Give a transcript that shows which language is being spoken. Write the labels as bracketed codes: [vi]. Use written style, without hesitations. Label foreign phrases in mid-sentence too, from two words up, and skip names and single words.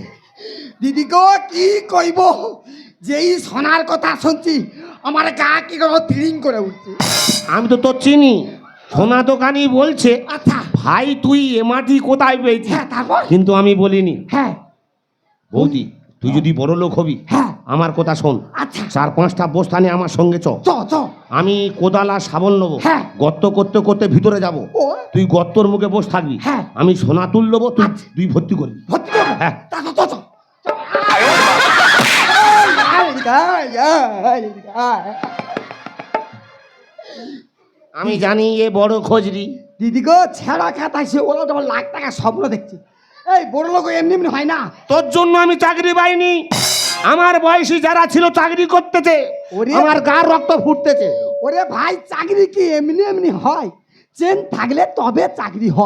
[bn] দিদি গো কি কইব, যেই সোনার কথা শুনছি আমার গা কি করে তিরিং করে উঠছে। আমি তো তোর চিনি, সোনা দোকানি বলছে আচ্ছা ভাই তুই এ মাটি কোথায় পেয়েছিস? হ্যাঁ তারপর? কিন্তু আমি বলিনি। হ্যাঁ বৌদি তুই যদি বড় লোক হবি, হ্যাঁ আমার কথা শোন, আচ্ছা 4-5টা বস্তা নিয়ে আমার সঙ্গে চ। চ চ আমি কোদাল আর শাবল নেবো, হ্যাঁ। গর্ত করতে করতে ভিতরে যাব, ও তুই গর্তর মুখে বসে থাকবি, হ্যাঁ। আমি সোনা তুল নেবো, তুই আচ্ছা। তুই ভর্তি করবি। ভর্তি করবো? হ্যাঁ। তা চ চ চ। আমি জানি এ বড় খোঁজরি। দিদি গো ছেঁড়া খাতা সে ওরা তোমার লাখ টাকা স্বপ্ন দেখছে। এই বড় লোক এমনি এমনি হয় না। তোর জন্য আমি চাকরি পাইনি, আমার বয়সী যারা ছিল চাকরি করতেছে, ওরে। আমার গার রক্ত ফুটতেছে। ওরে ভাই, চাকরি কি এমনি এমনি হয়? চেন থাকলে তবে চাকরি হয়।